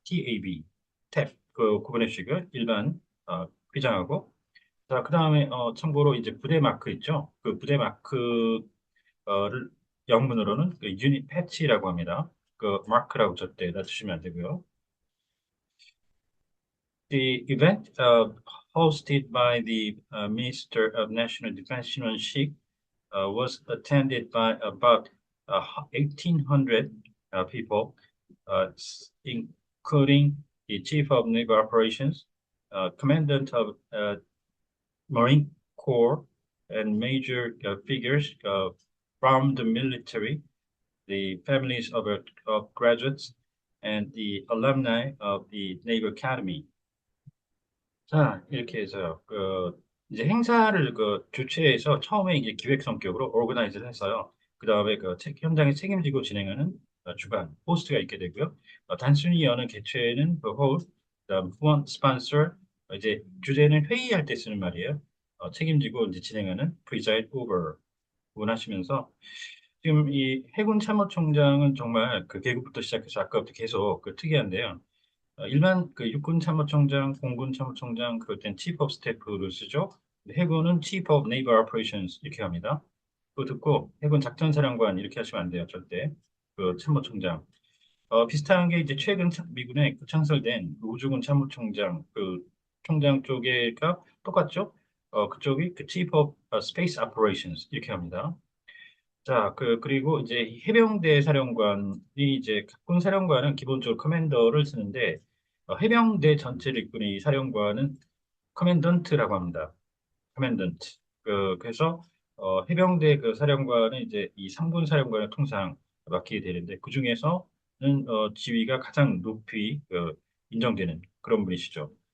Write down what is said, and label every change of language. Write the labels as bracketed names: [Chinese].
[Korean] TAB 탭 구분해 주시고요. 일반 휘장하고 자, 그다음에 참고로 이제 부대 마크 있죠? 그 부대 마크를 영문으로는 유닛 패치라고 합니다. 마크라고 절대 놔두시면 안 되고요. [English] The event hosted by the Minister of National Defense Shinwon Sik was attended by about 1,800 people, including the Chief of Naval Operations, Commandant of Marine Corps and major figures from the military, the families of graduates, and the alumni of the Naval Academy. [Korean] 자, 이렇게 해서요. 이제 행사를 주최해서 처음에 이제 기획 성격으로 오르가나이즈를 해서요. 그 다음에 현장에 책임지고 진행하는 주관, 호스트가 있게 되고요. 단순히 여는 개최는 호스트, 그다음 후원, 스폰서, 이제 주제는 회의할 때 쓰는 말이에요. 책임지고 이제 진행하는 preside over 구분하시면서 지금 이 해군 참모총장은 정말 그 계급부터 시작해서 아까부터 계속 특이한데요. 일반 육군 참모총장, 공군 참모총장 그럴 땐 Chief of Staff를 쓰죠. 해군은 Chief of Naval Operations 이렇게 합니다. 그거 듣고 해군 작전사령관 이렇게 하시면 안 돼요, 절대. 참모총장. 비슷한 게 이제 최근 미군에 창설된 우주군 참모총장 총장 쪽에가 똑같죠? 그쪽이 Chief of Space Operations 이렇게 합니다. 자, 그리고 이제 이 해병대 사령관이 이제 각군 사령관은 기본적으로 커맨더를 쓰는데 해병대 전체를 이끄는 이 사령관은 커맨던트라고 합니다. 커맨던트. 그래서 해병대 사령관은 이제 이 상군 사령관을 통상 맡기게 되는데 그 중에서는 지위가 가장 높이 인정되는 그런 분이시죠.